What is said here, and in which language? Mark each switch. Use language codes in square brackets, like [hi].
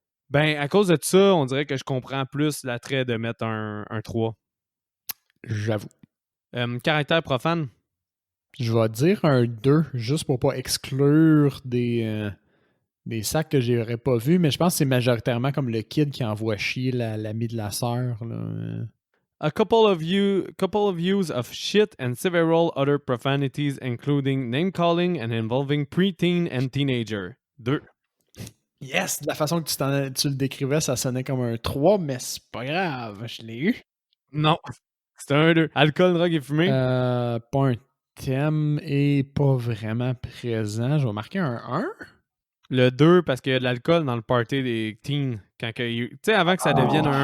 [fr] Ben, à cause de ça, on dirait que je comprends plus l'attrait de mettre un 3. J'avoue. Caractère profane. Je vais dire un 2, juste pour pas exclure des sacs que j'aurais pas vus, mais je pense que c'est majoritairement comme le kid qui envoie chier l'ami de la sœur. Là. [en] A couple of views of shit and several other profanities, including name calling and involving preteen and teenager. 2. Yes! [fr] De la façon que tu le décrivais, ça sonnait comme un 3, mais c'est pas grave, je l'ai eu. Non, c'est un 2. Alcool, drogue et fumée. Pas un thème et pas vraiment présent. Je vais marquer un 1. Le 2, parce qu'il y a de l'alcool dans le party des teens. Tu sais, avant que ça devienne